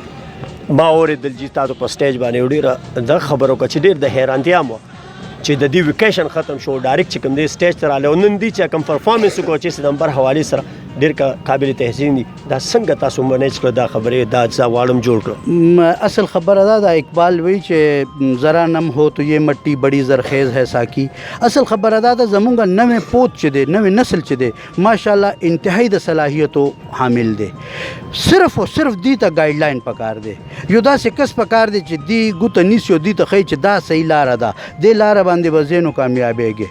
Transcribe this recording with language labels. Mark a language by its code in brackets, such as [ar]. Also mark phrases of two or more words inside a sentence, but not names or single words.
[ps] ما اورېدل چې تاسو په سټیج باندې ډېره دا خبره وکړه چې ډېر د حیرانتیا مو چې د دې ویکیشن ختم شو، ډایرکټ چې کوم دی سټیج ته راغلی او نن دی چې کوم پرفارمنس وکړو چې سپتمبر حوالې سره ډېر قابل تحسین دي. دا څنګه تاسو منیج کړه دا خبرې دا زه غواړم جوړ کړم؟ اصل خبره دا ده اقبال وی چې [ur] ذرا نم ہو تو یہ مٹی بڑی زرخیز ہے ساکی. [ps] اصل خبره دا ده زمونږ نوې پوت چې دی، نوې نسل چې دی ماشاءالله انتهایی د صلاحیتو حامل دی. صرف او صرف دی ته ګایډ لاین پکار دی، یو داسې کس پکار دی چې دی ګوته نیسي او دی ته ښیي چې دا صحیح لاره ده، دې لاره باندې به ځینو کامیابېږي.